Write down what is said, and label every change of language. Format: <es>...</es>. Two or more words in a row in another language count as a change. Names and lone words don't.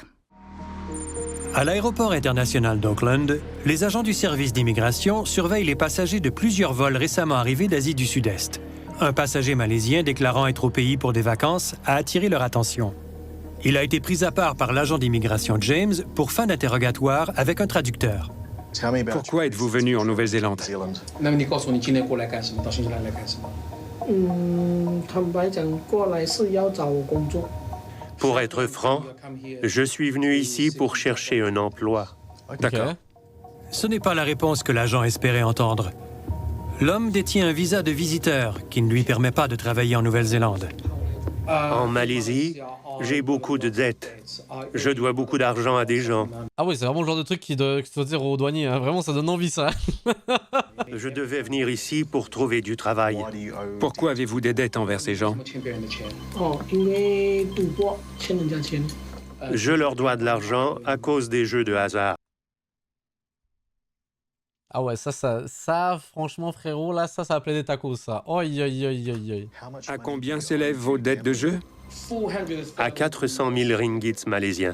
<fr>À l'aéroport international d'Auckland, les agents du service d'immigration surveillent les passagers de plusieurs vols récemment arrivés d'Asie du Sud-Est. Un passager malaisien déclarant être au pays pour des vacances a attiré leur attention. Il a été pris à part par l'agent d'immigration James pour fin d'interrogatoire avec un traducteur. Pourquoi êtes-vous venu en Nouvelle-Zélande?</fr> <zh>那么你告诉我你今天过来干什么？到新西兰来干什么？坦白讲，过来是要找我工作。</zh> <fr>Pour être franc, je suis venu ici pour chercher un emploi. D'accord. Ok. Ce n'est pas la réponse que l'agent espérait entendre. L'homme détient un visa de visiteur qui ne lui permet pas de travailler en Nouvelle-Zélande. En Malaisie, j'ai beaucoup de dettes. Je dois beaucoup d'argent à des gens. Ah oui, c'est vraiment le genre de truc qu'il faut dire aux douaniers. Hein. Vraiment, ça donne envie, ça. Je devais venir ici pour trouver du travail. Pourquoi avez-vous des dettes envers ces gens?</fr> <zh>哦，因为赌博欠人家钱。</zh> <fr>Je leur dois de l'argent à cause des jeux de hasard. Ah ouais, ça, franchement, frérot, là, ça appelait des tacos, ça. Aïe, aïe, aïe, aïe, aïe. À combien s'élèvent vos dettes de jeu? À 400 000 ringgits malaisiens.</fr>